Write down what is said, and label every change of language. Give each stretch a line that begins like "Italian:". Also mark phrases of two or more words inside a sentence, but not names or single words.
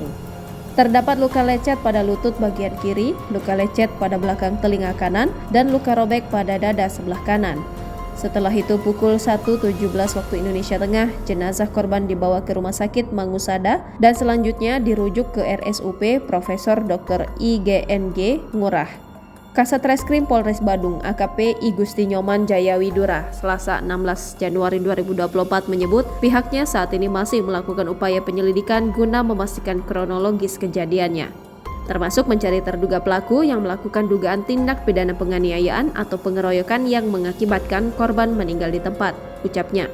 Indonesian: Terdapat luka lecet pada lutut bagian kiri, luka lecet pada belakang telinga kanan, dan luka robek pada dada sebelah kanan. Setelah itu pukul 1.17 waktu Indonesia Tengah, jenazah korban dibawa ke Rumah Sakit Mangusada dan selanjutnya dirujuk ke RSUP Profesor Dr. IGNG Ngurah. Kasat Reskrim Polres Badung AKP I Gusti Nyoman Jayawidura Selasa 16 Januari 2024 menyebut pihaknya saat ini masih melakukan upaya penyelidikan guna memastikan kronologis kejadiannya, termasuk mencari terduga pelaku yang melakukan dugaan tindak pidana penganiayaan atau pengeroyokan yang mengakibatkan korban meninggal di tempat, ucapnya.